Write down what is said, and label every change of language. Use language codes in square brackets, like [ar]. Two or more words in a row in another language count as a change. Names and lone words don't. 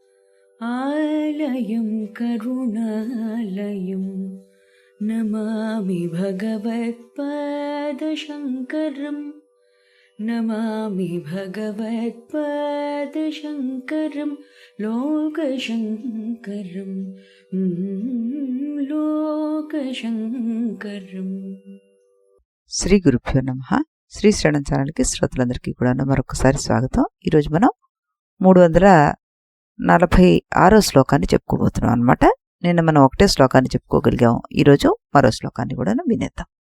[sa] आलयं करुणालयं नमामि भगवत्पादशङ्करम् नमामि भगवत्पादशङ्करं लोकशङ्करं लोकशङ्करम्. శ్రీ గురుభ్యో నమః. [te] శ్రీ శ్రవణం ఛానల్కి శ్రోతలందరికీ కూడా మరొకసారి స్వాగతం. ఈరోజు మనం 346 శ్లోకాన్ని చెప్పుకోబోతున్నాం అనమాట. నిన్న మనం ఒకటే శ్లోకాన్ని చెప్పుకోగలిగాం. ఈరోజు మరో శ్లోకాన్ని కూడా వినేద్దాం.